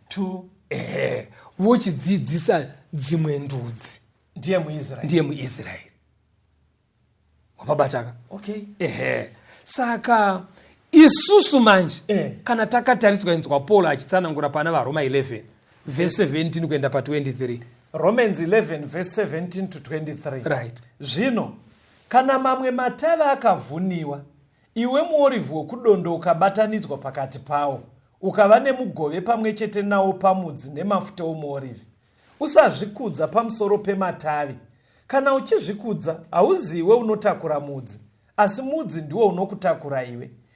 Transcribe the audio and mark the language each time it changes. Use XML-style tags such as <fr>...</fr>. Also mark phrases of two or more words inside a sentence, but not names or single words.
<sn>Two. Ehe. Vochidzidzisa dzimwe ndudzi. Ndiye muIsraeri. Ndiye muIsraeri. Wapabataka? Okay. Ehe. Saka isusu manje, Eh. kana takatariswa inzwa Paul achitsanangura pana vaRoma eleven,</sn> <en>verse Yes.</en> <sn>seventeen kuenda pa twenty-three.</sn> <en>Romans eleven, verse seventeen to twenty-three. Right.</en> <sn>Zvino, kana mamwe matavi akavhuniwa, iwe muorivhi wokudondoka ukabatanidzwa pakati pawo, ukava nemugove pamwe chete nawo pamudzi nemafuta omuorivhi. Usazvikudza pamusoro pematavi. Kana uchizvikudza, hauziwe unotakura mudzi, asi mudzi ndiwo unokutakura iwe.</sn>